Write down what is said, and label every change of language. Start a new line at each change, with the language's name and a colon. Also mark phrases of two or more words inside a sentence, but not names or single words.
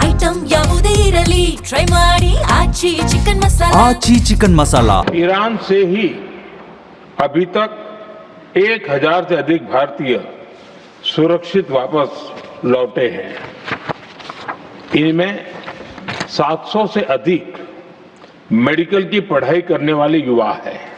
Kannada: ಐಟಂ ಯಾವುದೇ ಇರಲಿ ಟ್ರೈ ಮಾಡಿ ಆಚಿ ಚಿಕನ್ ಮಸಾಲಾ
Hindi: आची चिकन मसाला। ईरान से ही अभी तक 1000 से अधिक भारतीय सुरक्षित वापस लौटे हैं। इनमें 700 से अधिक मेडिकल की पढ़ाई करने वाले युवा हैं।